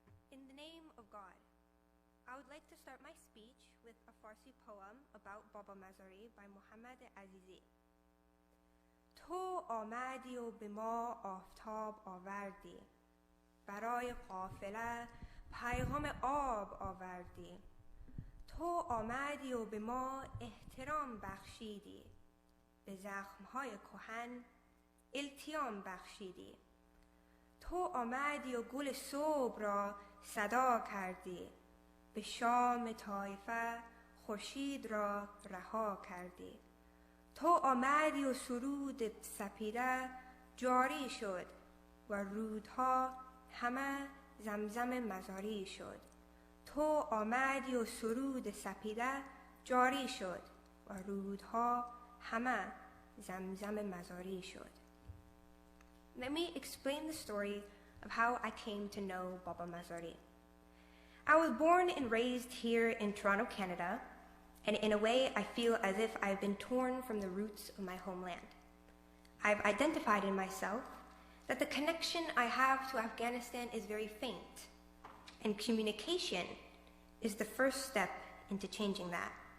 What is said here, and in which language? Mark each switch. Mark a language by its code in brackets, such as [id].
[en] In the name of God, I would like to start my speech with a Farsi poem about Baba Mazari by Muhammad Azizi. [fa] تو آمدی و به ما آفتاب آوردی، برای قافله پیغام آب آوردی. تو آمدی و به ما احترام بخشیدی، به زخمهای کهن التیام بخشیدی. تو آمدی و گل صبح را صدا کردی، به شام طایفه خورشید را رها کردی. تو آمدی و سرود سپیده جاری شد و رودها همه زمزم مزاری شد. تو آمدی و سرود سپیده جاری شد و رودها همه زمزم مزاری شد. [en] Let me explain the story of how I came to know Baba Mazari. I was born and raised here in Toronto, Canada, and in a way I feel as if I've been torn from the roots of my homeland. I've identified in myself that the connection I have to Afghanistan is very faint, and communication is the first step into changing that.